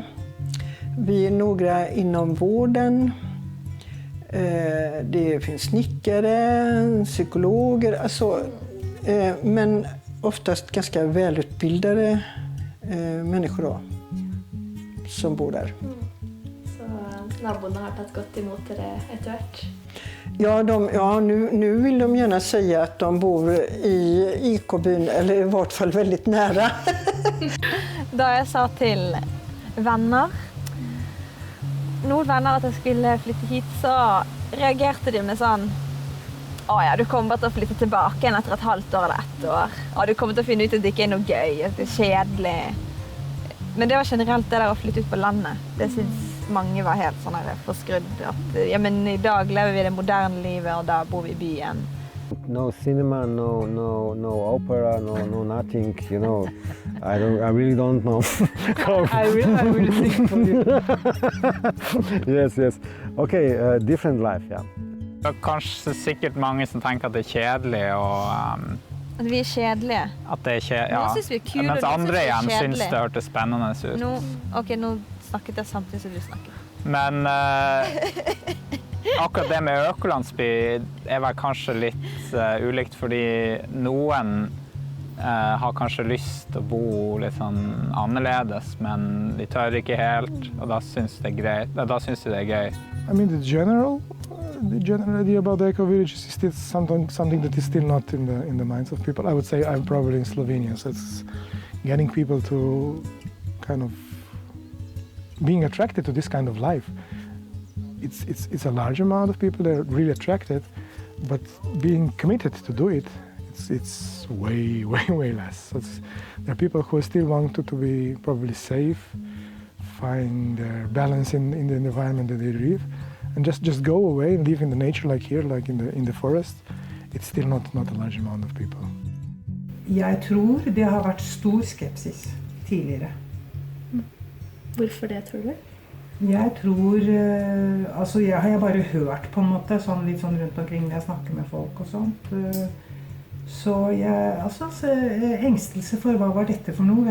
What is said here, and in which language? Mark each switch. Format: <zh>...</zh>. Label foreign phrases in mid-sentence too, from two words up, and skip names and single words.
<sv>Vi är några inom vården. Det finns snickare, psykologer, alltså, men oftast ganska välutbildade människor då, som bor där.</sv> <no>Så naboene har tatt godt imot dere etter hvert?</no> <sv>Ja, nu vill de gärna säga att de bor i Ecobyn, eller i vart fall väldigt nära.</sv> <no>Da jeg sa til noen venner at jeg skulle flytte hit, så reagerte de med sånn: «Å ja, du kommer bare til å flytte tilbake igjen etter et halvt år eller ett år. Å, du kommer til å finne ut at det ikke er noe gøy, at det er kjedelig.» Men det var generelt det der å flytte ut på landet. Det synes mange var helt sånn her forskrudd. At, ja, men i dag lever vi det moderne livet, og da bor vi i byen.</no> <en>No cinema, no opera, no nothing, you know. I really don't know. I really think for you. Yes. Okay, different life, yeah.</en> <no>Det er kanskje sikkert mange som tenker at det er kjedelig og At vi er kjedelige. At det er kjedelig, ja. Nå synes vi er kule, mens andre igjen synes det hørtes spennende ut. Nå snakket jeg samtidig som du snakket. Men akkurat det med økolandsby er vel kanskje litt ulikt, fordi noen har kanskje lyst til å bo litt sånn annerledes, men de tør ikke helt, og da synes de det er gøy.</no> <en>I mean, the general idea about the eco-villages is still something that is still not in the minds of people. I would say I'm probably in Slovenia, so it's getting people to kind of being attracted to this kind of life. It's a large amount of people that are really attracted, but being committed to do it, it's way less. There are people who still want to be probably safe, find their balance in the environment that they live, and just go away and live in the nature like here, like in the forest. It's still not a large amount of people.</en> <no>Jeg tror det har vært stor skepsis tidligere. Hvorfor det, tror du? Jeg tror, altså jeg har bare hørt på en måte, litt sånn rundt omkring når jeg snakker med folk og sånt. Så engstelse for hva var dette for noe?</no>